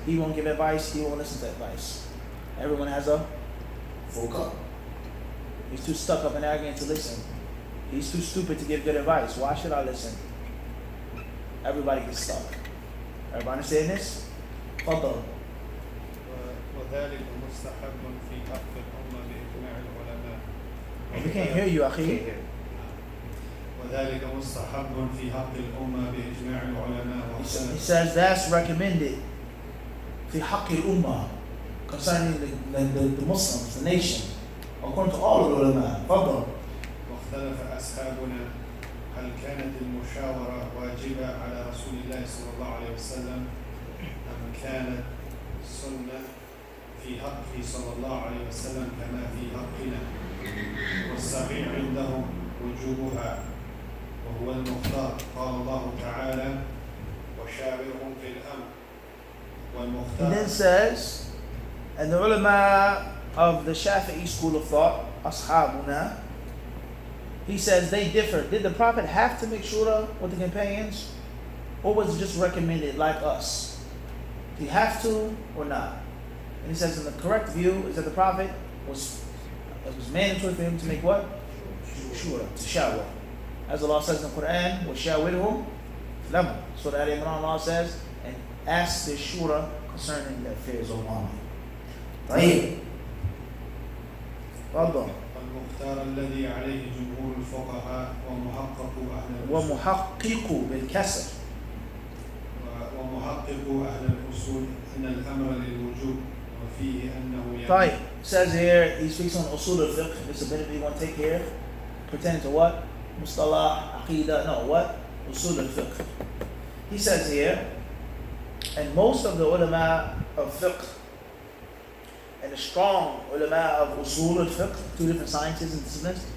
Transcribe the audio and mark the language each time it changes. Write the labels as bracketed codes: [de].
[en] He won't give advice, he won't listen to advice. Everyone has a full cup. He's too stuck up and arrogant to listen. He's too stupid to give good advice. Why should I listen? Everybody gets stuck. Everybody understand this? Fadl. [ar] وذلك مستحب في حق الأمة بإجماع العلماء. [en] We can't hear you, Akhi. [ar] وذلك مستحب في حق الأمة بإجماع العلماء. [en] He says that's recommended [ar] في حق الأمة [en] concerning the Muslims, the nation, according to all of the ulama. Fadl. [ar] واختلف أصحابنا هل كانت المشاورة واجبة على رسول الله صلى الله عليه وسلم أم كانت سنة في حقه صلى الله عليه وسلم كما في حقنا والصحيح عندهم وجوبها وهو المختار قال الله تعالى وشاورهم في الأمر والمختار. [en] He then says, and the ulama of the Shafi'i school of thought, ashabuna, he says they differ. Did the Prophet have to make shura with the companions, or was it just recommended like us? Did he have to or not? And he says, in the correct view is that the Prophet it was mandatory for him to make what? Shura, to shawar. As Allah says in the Quran, [ar] وَشَاوِرْهُمْ فِي الْأَمْرِ. [en] So that Imran Allah says, and ask the shura concerning the affairs of Muhammad. [ar] طيب. تفضل. المختار الذي عليه جمهور الفقهاء ومحقق بالكسر. ومحقق أهل الأصول أن الأمر للوجوب وفيه أنه طيب. [en] Says here, he speaks on usul al-fiqh. This ability you want to take here, pertaining to what? Mustalah, aqidah, no, what? Usul al-fiqh. He says here, and most of the ulama of fiqh, and the strong ulama of usul al-fiqh, two different sciences and disciplines.